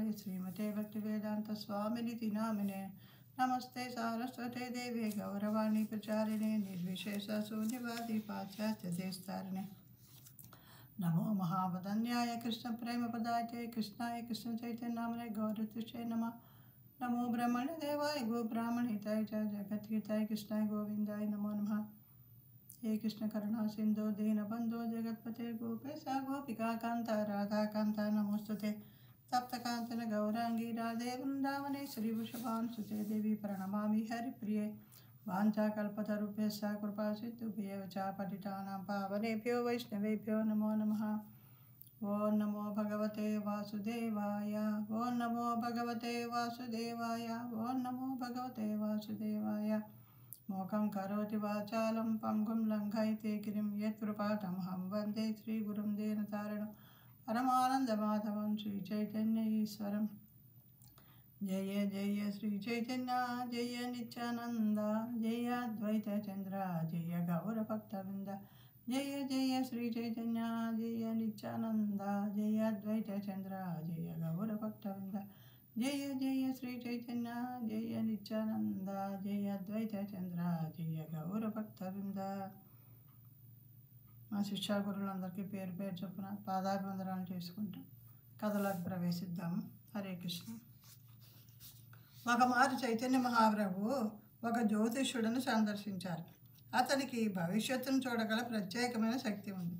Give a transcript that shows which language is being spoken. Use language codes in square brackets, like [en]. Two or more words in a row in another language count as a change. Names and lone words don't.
[sa] శ్రీమతే భక్తి వేదాంత స్వామినితి నామినే నమస్తే సారస్వతే దేవి గౌరవాణి ప్రచారిణే నిర్విశేష శూన్యవాది పాశ్చాత్య దేస్తారిణే నమో మహావదన్యాయ కృష్ణ ప్రేమ పదాయ కృష్ణాయ కృష్ణ చైతన్యనామనే గౌరతుషే నమ నమో బ్రహ్మణ దేవాయ గో బ్రాహ్మణితాయ చ జగద్గీతాయ కృష్ణాయ గోవిందాయ నమో నమః. हे कृष्ण करुणा सिंधु दीनबंधो जगत्पते गोपेश गोपिका कांता राधा कांता नमोस्तुते सप्तकांचन गौरांगी राधे वृंदावने श्रीवृषभानुसुते देवी प्रणमामि हरिप्रिये वाञ्छाकल्पतरुभ्यश्च कृपा सिन्धुभ्येव च पतितानां पावनेभ्यो वैष्णवेभ्यो नमो नमः. ओं नमो भगवते वासुदेवाय ओं नमो भगवते वासुदेवाय ओं नमो भगवते वासुदेवाय. मोकं करोति वाचालं पंगुं लङ्घयते गिरिं यत्कृपातमहं वन्दे श्रीगुरुं दीनतारिणं परमानन्दमाधवं श्रीचैतन्य ईश्वरं. जय जय श्रीचैतन्य जय नित्यानन्द जय अद्वैतचन्द्र जय गौरभक्तवृन्द. जय जय श्रीचैतन्य जय नित्यानन्द जय अद्वैतचन्द्र जय गौरभक्तवृन्द. जय जय श्री चैतन्य जय नित्यानंद जय अद्वैत चंद्र जय गौर भक्तवृंद. [te] మా శిక్షా గురువులందరికీ పేరు పేరు చొప్పున పాదాభివందనాలు చేసుకుంటూ కథలోకి ప్రవేశిద్దాము. హరే కృష్ణ. ఒకమారు చైతన్య మహాప్రభు ఒక జ్యోతిష్యుడిని సందర్శించారు. అతనికి భవిష్యత్తును చూడగల ప్రత్యేకమైన శక్తి ఉంది.